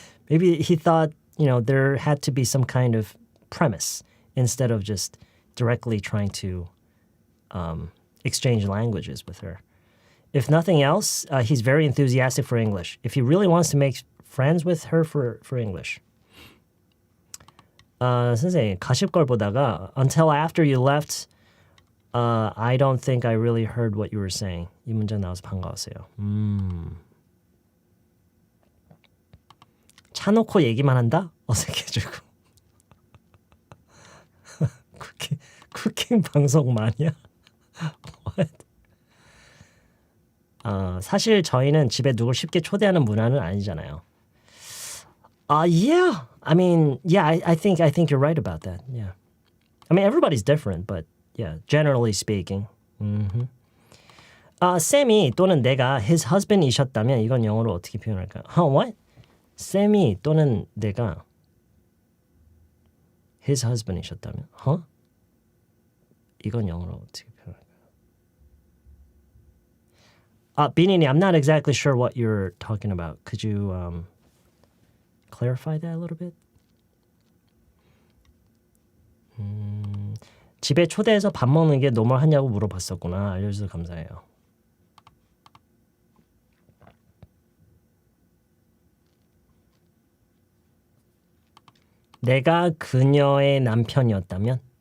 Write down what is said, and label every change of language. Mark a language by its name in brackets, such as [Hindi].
[English] Maybe he thought, you know, there had to be some kind of premise instead of just directly trying to exchange languages with her. If nothing else, he's very enthusiastic for English. If he really wants to make friends with her for English. [Korean] 선생님, 가십걸 보다가 [English] until after you left, I don't think I really heard what you were saying. [Korean] 이 문장 나와서 반가웠어요. 차 놓고 얘기만 한다? 어색해지고. 쿠킹 방송 마니아? [English] What? [Korean] 사실 저희는 집에 누굴 쉽게 초대하는 문화는 아니잖아요. [English] Yeah. I mean, yeah, I think you're right about that. Yeah. I mean, everybody's different, but yeah, generally speaking. [Korean] 쌤이 또는 내가 [English] his husband [Korean] 이셨다면 이건 영어로 어떻게 표현할까? [English] What? [Korean] 쌤이 또는 내가 [English] his husband [Korean] 이셨다면? 이건 영어로 어떻게 표현할까? [English] 비니님, I'm not exactly sure what you're talking about. Could you clarify that a little bit? [Korean] 집에 초대해서 밥 먹는 게 노멀하냐고 물어봤었구나. 알려줘서 감사해요. 내가 그녀의 남편이었다면?